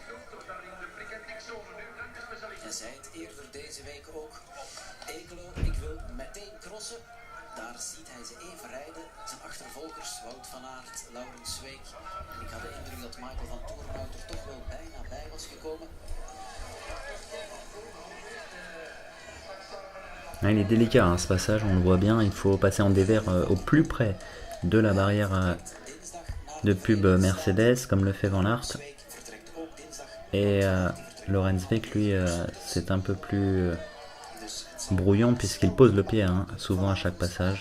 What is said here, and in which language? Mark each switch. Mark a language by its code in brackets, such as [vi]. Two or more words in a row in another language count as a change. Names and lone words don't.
[nl] En zei het eerder deze week ook. Ekelo, ik wil meteen crossen. Daar ziet hij ze even rijden. Zijn achtervolgers, Wout van Aert, Laurens Sweeck. En ik had de indruk dat Michael van Toornhout er toch wel bijna bij was gekomen. [fr] Il est délicat hein, ce passage, on le voit bien, il faut passer en dévers au plus près de la barrière de pub Mercedes, comme le fait Van Aert. Et Laurens Sweeck, lui, c'est un peu plus brouillon puisqu'il pose le pied hein, souvent à chaque passage.